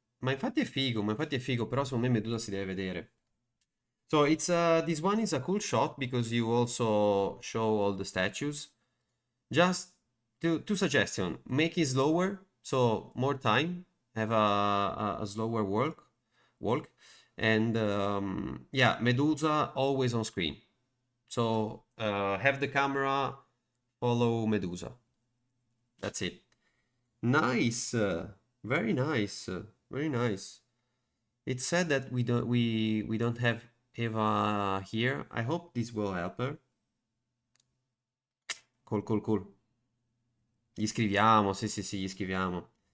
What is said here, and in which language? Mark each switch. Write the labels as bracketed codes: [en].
[it] Ma infatti è figo, però secondo me Medusa si deve vedere. [en] So it's this one is a cool shot because you also show all the statues. Just two suggestions. Make it slower, so more time. Have a slower walk. And yeah, Medusa always on screen. So have the camera follow Medusa. That's it. Nice. Very nice. Very nice. It's sad that we don't have Eva here. I hope this will help her. Cool, cool, cool. [it] Gli scriviamo, sì, gli scriviamo.